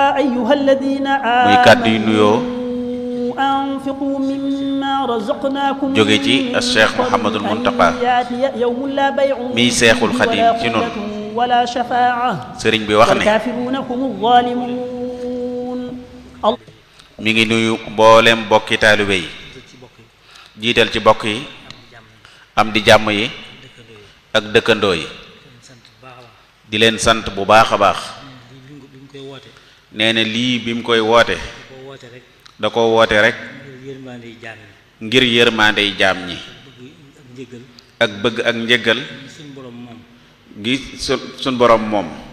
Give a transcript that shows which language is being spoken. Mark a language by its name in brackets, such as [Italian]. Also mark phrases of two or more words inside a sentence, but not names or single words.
[Arabic] أيها الذين آمنوا أنفقوا مما رزقناكم [Wolof] jóge ci Cheikh Mouhamadul Mountakha [Arabic] يوم لا بيع [Wolof] mi Seexul Xadim ci nun [Arabic] ولا شفاعة [Wolof] sëriñ bi wax ne [Arabic] والكافرون هم الظالمون. [Wolof] mi ngi nuyu mboolem bokki taalibe yi jiital ci bokk yi am di jàmm yi ak dëkkandoo yi di leen sant bu baax a baax nee na lii bi mu koy woote da ko woote rek ngir yërmaandey jaam ñi ak bëgg ak njëggal gi sun borom moom